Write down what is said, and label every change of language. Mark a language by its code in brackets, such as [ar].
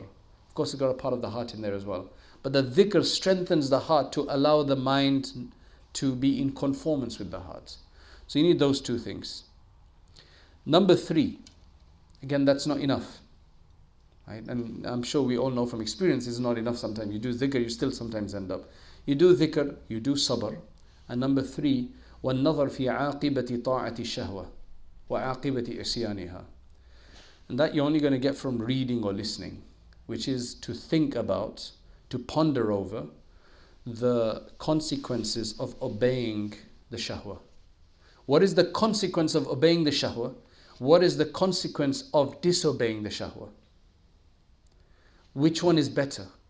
[en] Of course, it's got a part of the heart in there as well. But the dhikr strengthens the heart to allow the mind to be in conformance with the heart. So you need those two things. Number 3, again, that's not enough. Right? And I'm sure we all know from experience it's not enough sometimes. You do dhikr, you still sometimes end up. You do dhikr, you do sabr. And number 3, [ar] وَالنَّظَرْ فِي عَاقِبَةِ طَاعَةِ الشَّهْوَةِ وَعَاقِبَةِ إِسْيَانِهَا. [en] And that you're only going to get from reading or listening, which is to think about, to ponder over the consequences of obeying the shahwa. What is the consequence of obeying the shahwa? What is the consequence of disobeying the shahwa? Which one is better?